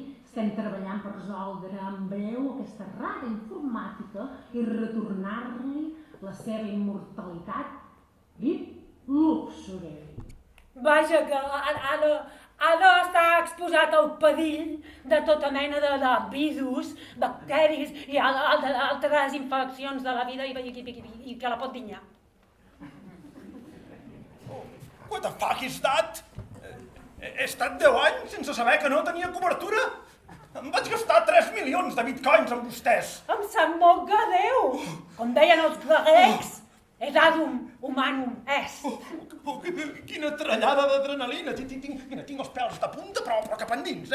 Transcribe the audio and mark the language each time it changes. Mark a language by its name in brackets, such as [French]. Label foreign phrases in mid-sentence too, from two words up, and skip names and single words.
[Catalan] Estem treballant per resoldre en breu aquesta errada informàtica i retornar-li la seva immortalitat i luxuri. Vaja, que ha d'estar exposat al perill de tota mena de virus, bacteris i altres infeccions de la vida i que la pot dinyar. [English] What the fuck is that? [Catalan] He estat 10 anys sense saber que no tenia cobertura? Em vaig gastar 3 milions de bitcoins amb vostès. Em sap molt greu. Com deien els grecs, [Latin] edadum humanum est. [Catalan] Quina trallada d'adrenalina. Tinc els pèls de punta, però cap endins,